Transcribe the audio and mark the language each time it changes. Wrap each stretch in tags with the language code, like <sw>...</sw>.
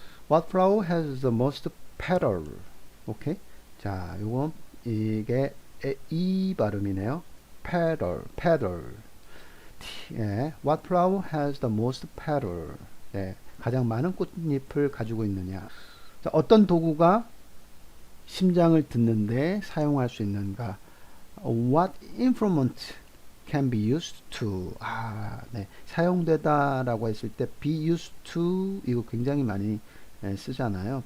<en>What flower has the most petal?</en> <ko>오케이. 자, 요건 이게 이 발음이네요.</ko> <en>petal, petal. 예. What flower has the most petal?</en> <ko>예. 가장 많은 꽃잎을 가지고 있느냐. 자, 어떤 도구가 심장을 듣는데 사용할 수 있는가?</ko> <en>What instrument can be used to?</en> <ko>네. 사용되다라고 했을 때</ko> <en>be used to</en> <ko>이거 굉장히 많이 쓰잖아요.</ko>